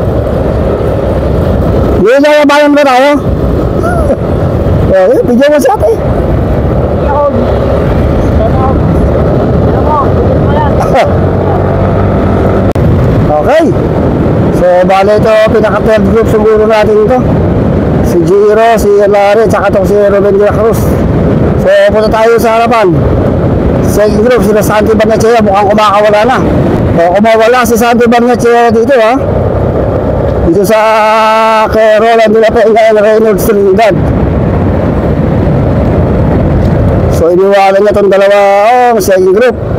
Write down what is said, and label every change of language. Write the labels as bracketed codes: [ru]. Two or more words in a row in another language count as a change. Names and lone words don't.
[tl] Nilayabayan ba tayo? Eh, bigyan mo si ate. Ako. Ano? Ano mo? Bigyan mo yan. Okay. So, bale ito, pinaka-third group siguro natin ito. Si Giro, si Larry, tsaka itong si Ruben de la Cruz. So, punta tayo sa harapan. Second group, sila Santi Barnechea, mukhang kumakawala na. O, kumawala si Santi Barnechea dito ha. Dito sa kay Roland de la Peña and Reynolds Trinidad. So, iniwalan niya itong dalawa, second group.